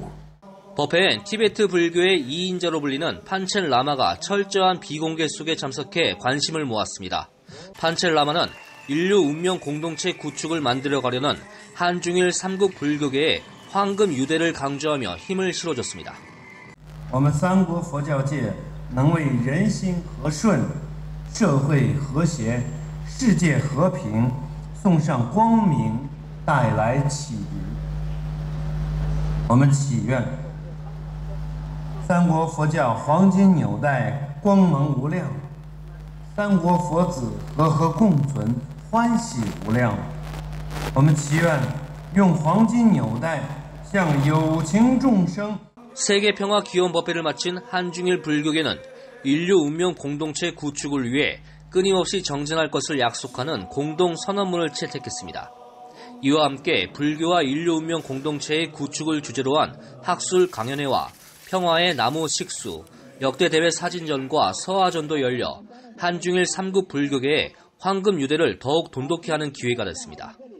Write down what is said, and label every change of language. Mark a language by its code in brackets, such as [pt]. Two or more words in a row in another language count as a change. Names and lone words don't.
[ko] 법회엔 티베트 불교의 2인자로 불리는 판첸 라마가 철저한 비공개 속에 참석해 관심을 모았습니다. 판첸 라마는 인류 운명 공동체 구축을 만들어가려는 한중일 3국 불교계의 황금 유대를 강조하며 힘을 실어줬습니다. [zh] 我们三国佛教界能为人心和顺、社会和谐、世界和平送上光明，带来启迪。我们祈愿三国佛教黄金纽带光芒无量，三国佛子和合共存，欢喜无量。我们祈愿用黄金纽带向有情众生。 [ko] 세계평화기원법회를 마친 한중일 불교계는 인류 운명 공동체 구축을 위해 끊임없이 정진할 것을 약속하는 공동선언문을 채택했습니다. 이와 함께 불교와 인류 운명 공동체의 구축을 주제로 한 학술 강연회와 평화의 나무 식수, 역대 대회 사진전과 서화전도 열려 한중일 3국 불교계의 황금 유대를 더욱 돈독히 하는 기회가 됐습니다.